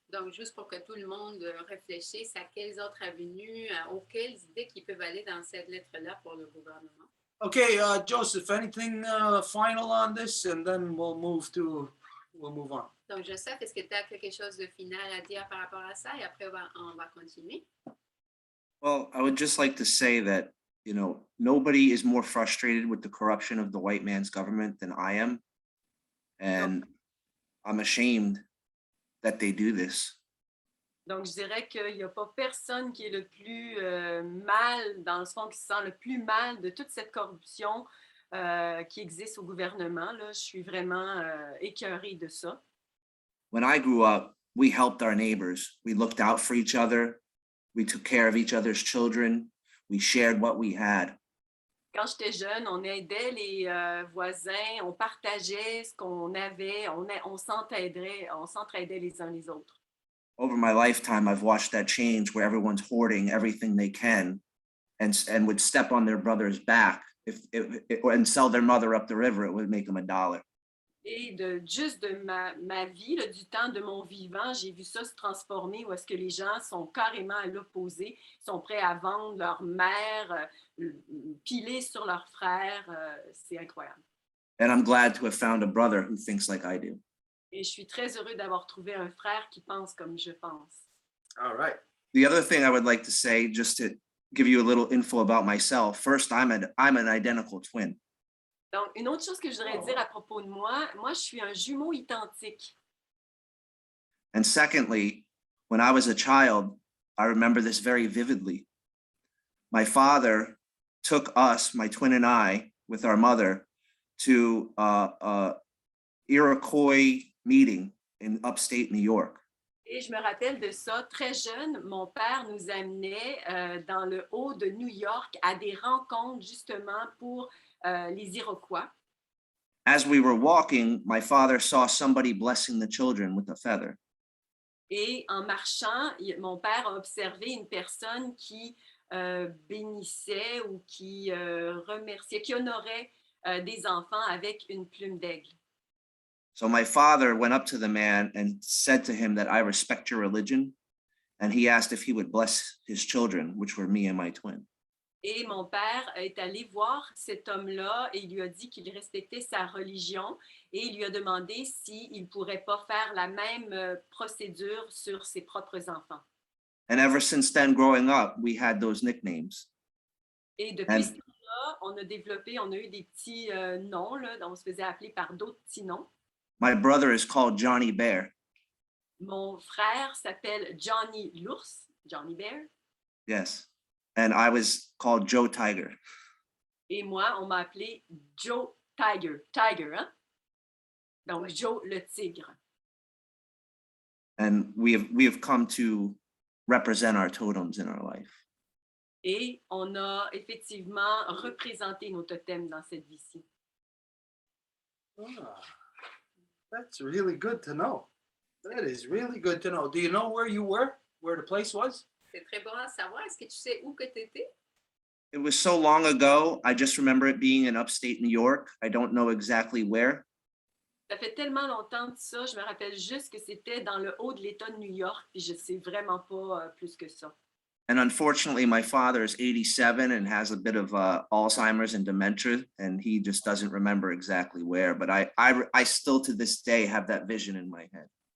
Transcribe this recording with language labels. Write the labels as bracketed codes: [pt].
[fr] Donc, juste pour que tout le monde réfléchisse à quelles autres avenues, aux quelles idées qui peuvent aller dans cette lettre-là pour le gouvernement. [en] Okay, Joseph, anything final on this, and then we'll move on. [fr] Donc, Joseph, est-ce que tu as quelque chose de final à dire par rapport à ça? Et après, on va continuer. [en] Well, I would just like to say that, nobody is more frustrated with the corruption of the white man's government than I am. And I'm ashamed that they do this. [fr] Donc, je dirais qu'il n'y a pas personne qui est le plus mal, dans le fond, qui se sent le plus mal de toute cette corruption qui existe au gouvernement. Là, je suis vraiment écœurée de ça. [en] When I grew up, we helped our neighbors. We looked out for each other. We took care of each other's children. We shared what we had. [fr] Quand j'étais jeune, on aidait les voisins, on partageait ce qu'on avait, on s'entraidait les uns les autres. [en] Over my lifetime, I've watched that change where everyone's hoarding everything they can and would step on their brother's back and sell their mother up the river, it would make them $1. [fr] Et de ma vie, là, du temps de mon vivant, j'ai vu ça se transformer où est-ce que les gens sont carrément à l'opposé, sont prêts à vendre leur mère, piler sur leur frère. C'est incroyable. [en] And I'm glad to have found a brother who thinks like I do. [fr] Et je suis très heureux d'avoir trouvé un frère qui pense comme je pense. [en] All right. The other thing I would like to say, just to give you a little info about myself, first, I'm an identical twin. [fr] Donc, une autre chose que je voudrais dire à propos de moi, je suis un jumeau identique. [en] And secondly, when I was a child, I remember this very vividly. My father took us, my twin and I, with our mother, to Iroquois meeting in upstate New York. [fr] Et je me rappelle de ça, très jeune, mon père nous amenait dans le haut de New York à des rencontres justement pour les Iroquois. [en] As we were walking, my father saw somebody blessing the children with a feather. [fr] Et en marchant, mon père a observé une personne qui bénissait ou qui remerciait, qui honorait des enfants avec une plume d'aigle. [en] So my father went up to the man and said to him that I respect your religion. And he asked if he would bless his children, which were me and my twin. [fr] Et mon père est allé voir cet homme-là et il lui a dit qu'il respectait sa religion et il lui a demandé s'il ne pourrait pas faire la même procédure sur ses propres enfants. [en] And ever since then, growing up, we had those nicknames. [fr] Et depuis ce temps-là, on a eu des petits noms, là, dont on se faisait appeler par d'autres petits noms. [en] My brother is called Johnny Bear. [fr] Mon frère s'appelle Johnny l'ours, Johnny Bear. [en] Yes. And I was called Joe Tiger. [fr] Et moi, on m'a appelé Joe Tiger. Tiger, hein? Donc, Joe le tigre. [en] And we have come to represent our totems in our life. [fr] Et on a effectivement représenté nos totems dans cette vie-ci. [en] Ah, that's really good to know. That is really good to know. Do you know where you were? Where the place was? [fr] C'est très bon à savoir. Est-ce que tu sais où que tu étais? [en] It was so long ago. I just remember it being in upstate New York. I don't know exactly where. [fr] Ça fait tellement longtemps de ça, je me rappelle juste que c'était dans le haut de l'État de New York, puis je ne sais vraiment pas plus que ça. [en] And unfortunately, my father is 87 and has a bit of Alzheimer's and dementia, and he just doesn't remember exactly where. But I still to this day have that vision in my head.